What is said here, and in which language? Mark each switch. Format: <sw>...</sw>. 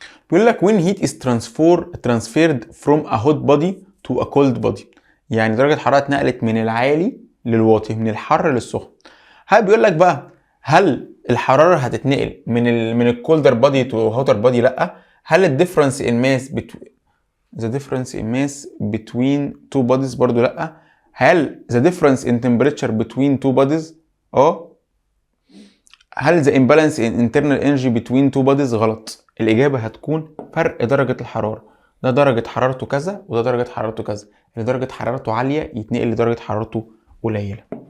<ar>بيقول لك</ar> <en>when heat is transferred from a hot body to a cold body،</en> <ar>يعني درجه الحراره اتنقلت من العالي للواطي، من الحر للسخن. هل بيقول لك بقى هل الحراره هتتنقل من</ar> <en>الكولدر body to hotter body?</en> <ar>لا. هل</ar> <en>الديفرنس in mass the difference in mass between two bodies؟</en> <ar>برضو لا.</ar> <en>هل the difference in temperature between two bodies؟ هل the imbalance in internal energy between two bodies؟ غلط.</en> <ar>الإجابة هتكون فرق درجة الحرارة، ده درجة حرارته كذا وده درجة حرارته كذا، اللي درجة حرارته عالية يتنقل لدرجة حرارته قليلة.</ar>